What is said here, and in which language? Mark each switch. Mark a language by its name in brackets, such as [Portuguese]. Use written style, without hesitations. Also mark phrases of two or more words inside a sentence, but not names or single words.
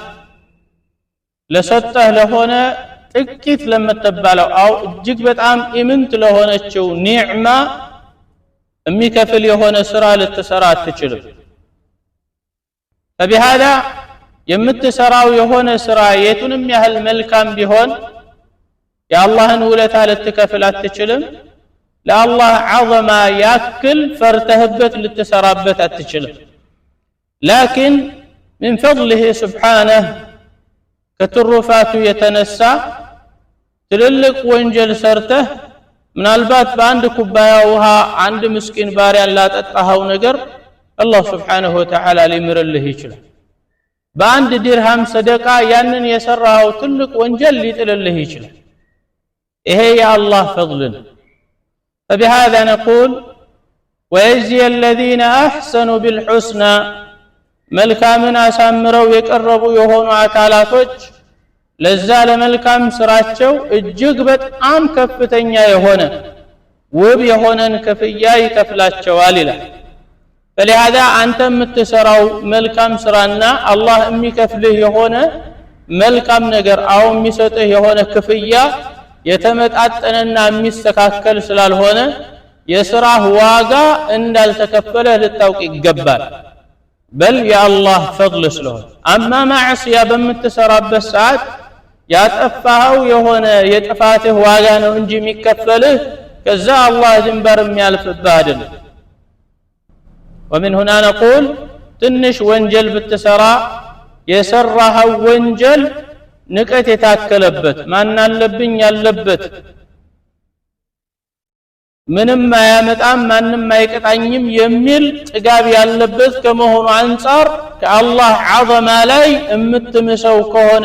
[Amharic] ለሰጠህ ለሆነ ጥቂት ለምትባለው አው እጅግ በጣም ኢምንት ለሆነችው ኒዕማ የሚከፍል የሆነ ስራ ልትሰራ አትችልም فبهذا የምትሰራው የሆነ ስራ የቱንም ያህል መልካም ቢሆን የአላህን ውለታ ልትከፍል አትችልም ለአላህ ዐዘማ ያክል ፈርተህበት ልትሰራበት አትችልም لكن [Arabic] من فضله سبحانه كترفات يتنسى [Amharic] ትልልቅ ወንጀል ሰርተህ ምናልባት በአንድ ኩባያ ውሃ አንድ ምስኪን ባሪያ ላጠጣኸው ነገር አላህ [Arabic] سبحانه وتعالى [Amharic] ሊምርልህ ይችላል በአንድ ዲርሃም ሰደቃ ያንን የሰራው ትልቅ ወንጀል ሊጥልልህ ይችላል ይሄ የአላህ ፈضል ነው [Arabic] فبهذا نقول ويجزي الذين احسنوا بالحسنى [Amharic] መልካምን አሳምረው የቀረቡ የሆኑ አካላቶች ለዛ ለመልካም ስራቸው እጅግ በጣም ከፍተኛ የሆነ ውብ የሆነን ክፍያ ይከፍላቸዋል ይላል فلهذا አንተ የምትሰራው መልካም ስራና አላህ የሚከፍልህ የሆነ መልካም ነገር አው የሚሰጥህ የሆነ ክፍያ የተመጣጠነና የሚስተካከል ስላልሆነ የሥራህ ዋጋ እንዳልተከፈለ ልታውቅ ይገባል [Arabic] بل يا الله فضل [Amharic] ስለሆነ [Arabic] اما معصيه [Amharic] በምትሰራበት ሰዓት ያጠፋው የሆነ የጥፋትህ ዋጋ ነው እንጂ የሚከፈልህ ከዛ አላህ ድንበር የሚያልፍብህ አይደለም [Arabic] ومن هنا نقول [Amharic] ትንሽ ወንጀል ብትሰራ የሰራኸው ወንጀል ንቀት የታከለበት ማን አለብኝ ያለበት ምንም አያመጣም ማንንም አይቀጣኝም የሚል ጥጋብ ያለበት ከመሆኑ አንፃር ከአላህ ዐዘማ ላይ እምትምሰው ከሆነ